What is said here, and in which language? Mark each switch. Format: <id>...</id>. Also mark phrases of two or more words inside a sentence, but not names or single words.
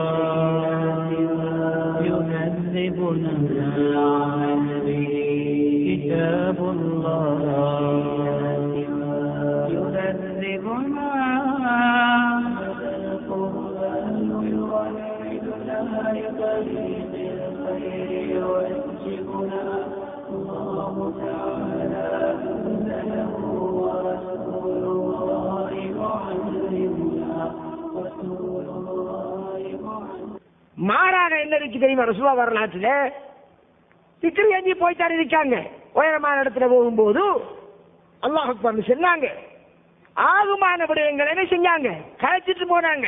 <ar>يهذبنا كتاب الله يهذبنا القرآن يوحدنا لطريق الخير يوجهنا الله تعالى أنزله ورسول الله معلمنا</ar> <ta>மாறாக என்ன இருக்கு தெரியுமா? ரசூலுல்லாஹ் வரலாற்றுல திக்ரு ஏந்தி போய்த்தாரு இருக்காங்க. உயரமான இடத்துல போகும்போது அல்லாஹ் அக்பர்னு சொன்னாங்க. ஆகுமான விடயங்கள் என்ன செஞ்சாங்க? கலைச்சிட்டு போனாங்க.</ta>